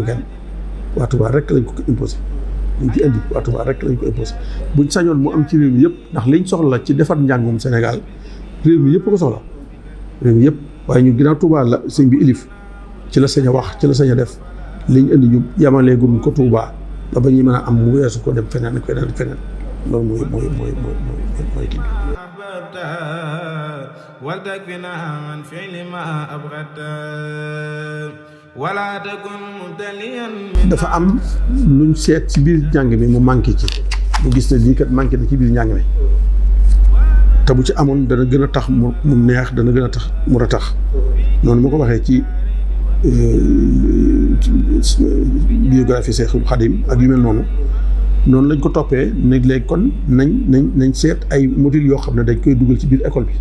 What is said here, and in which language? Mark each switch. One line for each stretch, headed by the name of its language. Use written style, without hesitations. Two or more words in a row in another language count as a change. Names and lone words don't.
Wolof: kenn waa Touba rek lañ ko imposé liñ ci indi waa Touba rek lañ ko imposé buñ sañoon mu am ci réew mi yëpp ndax liñ soxla ci defar njàngum Sénégal réew mi yëpp ko soxla réew mi yëpp waaye ñu ginnaaw Touba la sëñ bi ilif ci la sañ a wax ci la sañ a def liñ indi ñu yamaleegum ko Touba ba ñuy mën a am mu weesu ko dem feneen loolu mooy kii bi.
Arabic: ولتكفنا عن فعل ما أبغت ولا تكن مبتليا.
Wolof: dafa am luñ seet ci biir njàng mi mu manqué ci mu gis ne lii kat manqué na ci biir njàng mi te bu ci amoon dana gën a tax mu neex dana gën a tax mu ratax noonu ma ko waxee ci biographie Seexul Xadim ak yu mel noonu lañ ko toppee ne léegi kon nañ seet ay modules yoo xam ne dañ koy dugal ci biir école bi.